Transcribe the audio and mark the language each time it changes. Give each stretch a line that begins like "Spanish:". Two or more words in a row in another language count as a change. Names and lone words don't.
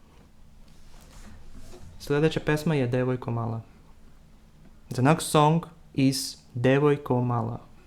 Serbian: Sljedeća pesma je "Devojko mala".
English: The next song is "Devojko mala".